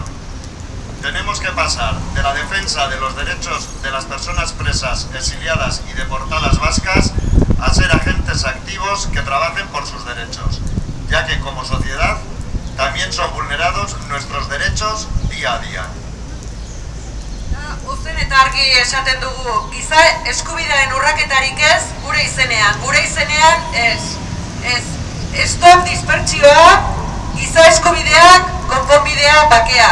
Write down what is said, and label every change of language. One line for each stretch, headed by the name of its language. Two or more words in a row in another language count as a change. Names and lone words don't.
Spanish: Tenemos que pasar de la defensa de los derechos de las personas presas, exiliadas y deportadas vascas a ser agentes activos que trabajen por sus derechos, ya que como sociedad también son vulnerados nuestros derechos día a día.
Basque: Uzen eta argi esaten dugu, giza eskubidearen urraketarik ez, gure izenean ez stop dispertsioa, giza eskubideak, konponbidea, bakea.